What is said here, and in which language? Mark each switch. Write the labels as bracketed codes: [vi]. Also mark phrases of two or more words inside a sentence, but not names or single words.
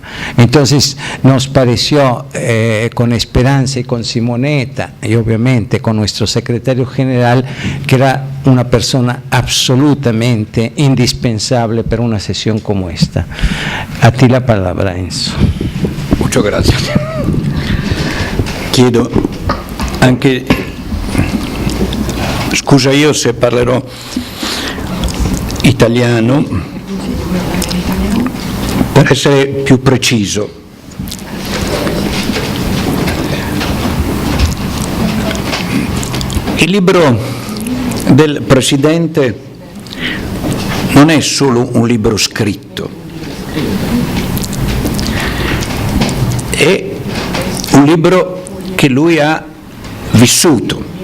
[es] Entonces, nos pareció, con Esperanza y con Simonetta, y obviamente con nuestro secretario general, que era una persona absolutamente indispensable para una sesión como esta. A ti la palabra, Enzo. Muchas gracias. [it] Chiedo anche, scusa io se parlerò italiano per essere più preciso. Il libro del Presidente non è solo un libro scritto, è un libro che lui ha vissuto.